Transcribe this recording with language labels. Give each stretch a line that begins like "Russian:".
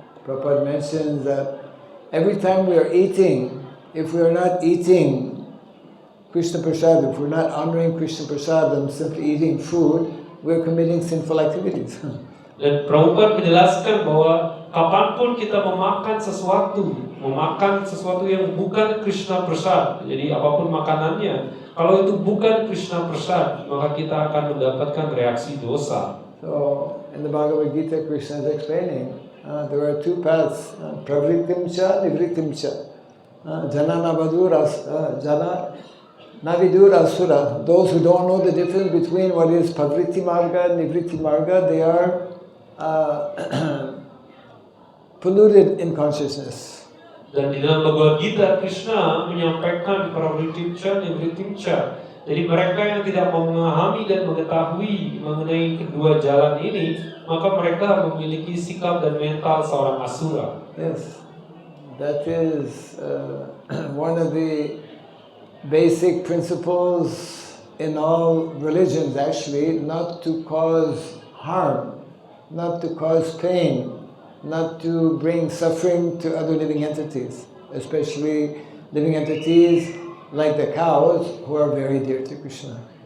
English: Prabhupada mentions that every time we are eating, if we are not eating Krishna Prasad, if we're not honoring Krishna Prasad and simply eating food, we're committing sinful activities.
Indonesian: Dan Prabhupada menjelaskan bahwa kapanpun kita memakan sesuatu yang bukan Krishna Prasad, jadi apapun makanannya, kalau itu bukan Krishna Prasad, maka kita akan mendapatkan reaksi dosa.
English: So, in the Bhagavad Gita, Krishna is explaining, there are two paths,
Sanskrit: pravrittim cha, nivrittim cha. Jana navidur asura.
English: Those who don't know the difference between what is pravritti marga and nivritti marga, they are polluted in consciousness.
Indonesian: Dan di dalam Bhagavad Gita, Krishna menyampaikan
Sanskrit: pravrittim cha, nivrittim cha.
Indonesian: Jadi mereka yang tidak memahami dan mengetahui mengenai kedua jalan ini, maka mereka memiliki sikap dan mental seorang asura.
English: Yes, that is one of the basic principles in all religions, actually, not to cause harm, not to cause pain, not to bring suffering to other living entities, especially living entities like the cows who are very dear to Krishna.